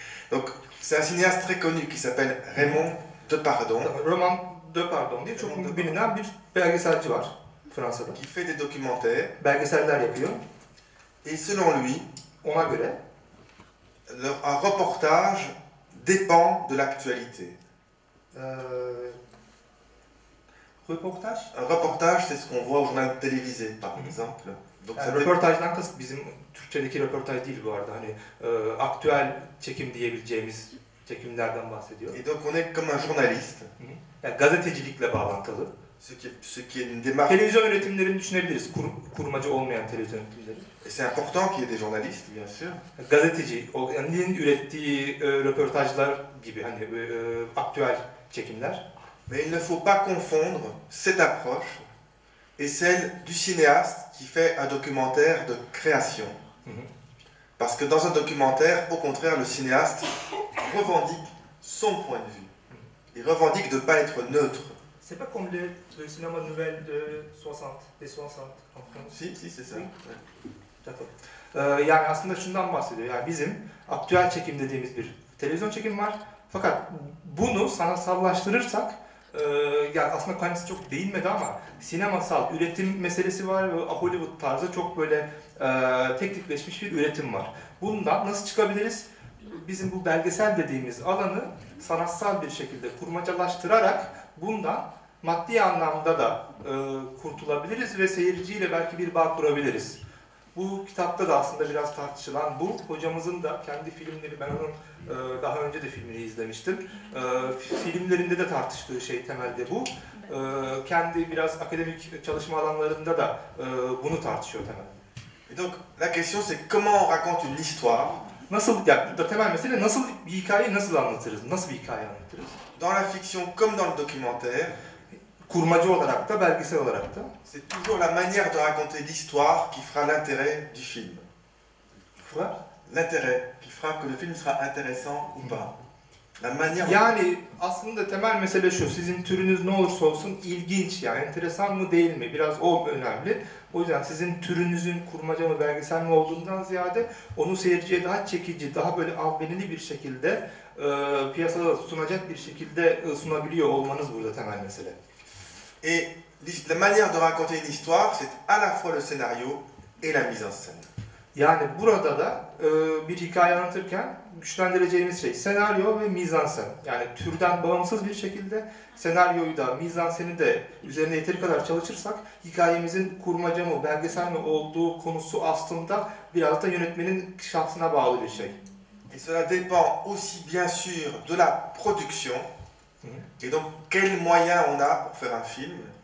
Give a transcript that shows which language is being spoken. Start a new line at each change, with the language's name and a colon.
French: Donc, c'est un cinéaste très connu qui s'appelle Raymond Depardon.
Turkish: Raymond Depardon diye çok bilinen bir belgeselci var Fransa'da.
French: Qui fait des documentaires.
Turkish: Belgeseller yapıyor.
French: Et selon lui,
Turkish: ona göre,
French: un reportage dépend de l'actualité.
Turkish: Reportaj?
French: Un reportage, c'est ce qu'on voit au journal télévisé, par exemple. Donc,
Turkish: yani röportajdan kasıt bizim Türkçedeki röportaj değil bu arada. Hani aktüel çekim diyebileceğimiz çekimlerden bahsediyor.
French: Et donc on est comme un journaliste.
Turkish: Yani gazetecilikle bağlantılı.
French: Ce qui est une démarche.
Turkish: Televizyon üretimlerini düşünebiliriz. Kurmacı olmayan televizyon üretimleri.
French: Et c'est important qu'il y ait des journalistes, bien sûr.
Turkish: Gazeteci, yani ürettiği röportajlar gibi hani aktüel çekimler.
French: Mais il ne faut pas confondre cette approche et celle du cinéaste qui fait un documentaire de création. Parce que dans un documentaire, au contraire, le cinéaste revendique son point de vue. Il revendique de ne pas être neutre. C'est pas comme le cinéma nouvelle de 60, des 60 en France. Si, c'est ça. D'accord.
Turkish: Yani aslında şundan bahsediyor. Yani bizim aktüel çekim dediğimiz bir televizyon çekimi var. Fakat bunu sanatsallaştırırsak yani aslında kendisi çok değinmedi ama sinemasal üretim meselesi var ve Hollywood tarzı çok böyle tek tipleşmiş bir üretim var. Bundan nasıl çıkabiliriz? Bizim bu belgesel dediğimiz alanı sanatsal bir şekilde kurmacalaştırarak bundan maddi anlamda da kurtulabiliriz ve seyirciyle belki bir bağ kurabiliriz. Bu kitapta da aslında biraz tartışılan bu. Hocamızın da kendi filmleri, ben onun daha önce de filmini izlemiştim. Filmlerinde de tartıştığı şey temelde bu. Kendi biraz akademik çalışma alanlarında da bunu tartışıyor temelde.
French: Et donc la question c'est comment on raconte une histoire?
Turkish: Nasıl, yani burada temel mesele nasıl bir hikayeyi nasıl anlatırız? Nasıl bir hikaye anlatırız?
French: Dans la fiction comme dans le documentaire,
Turkish: kurmacı olarak da, belgesel olarak da.
French: C'est toujours la manière de raconter l'histoire qui fera l'intérêt du film. L'intérêt qui fera que le film sera intéressant ou pas. La manière.
Turkish: Yani aslında temel mesele şu, sizin türünüz ne olursa olsun ilginç, yani enteresan mı değil mi? Biraz o önemli. O yüzden sizin türünüzün kurmaca mı, belgesel mi olduğundan ziyade onu seyirciye daha çekici, daha böyle albenili bir şekilde piyasada sunacak bir şekilde sunabiliyor olmanız burada temel mesele.
French: Et la manière de raconter une histoire, c'est à la fois le scénario et la mise en scène.
Turkish: Yani burada da bir hikaye anlatırken güçlendireceğimiz şey senaryo ve mizansen. Yani türden bağımsız bir şekilde senaryoyu da, mizanseni de üzerine yeteri kadar çalışırsak hikayemizin kurmaca mı, belgesel mi olduğu konusu aslında biraz da yönetmenin şahsına bağlı bir şey.
French: Et cela dépend aussi bien sûr de la production Et donc, quels moyens on a pour faire un film?